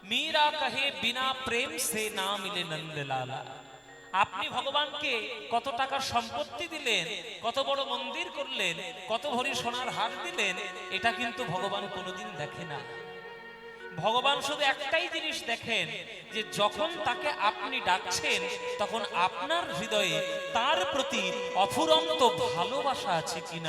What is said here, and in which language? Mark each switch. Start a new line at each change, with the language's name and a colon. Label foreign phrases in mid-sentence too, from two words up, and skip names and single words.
Hindi: मीरा कहे बिना प्रेम से ना मिले नंदलाला।
Bangla: আপনি ভগবানকে কত টাকার সম্পত্তি দিলেন, কত বড় মন্দির করলেন, কত ভরি সোনার হার দিলেন, এটা কিন্তু ভগবান কোনোদিন দেখে না। ভগবান শুধু একটাই জিনিস দেখেন, যে যখন তাকে আপনি ডাকছেন তখন আপনার হৃদয়ে তার প্রতি অফুরন্ত ভালোবাসা আছে কিনা।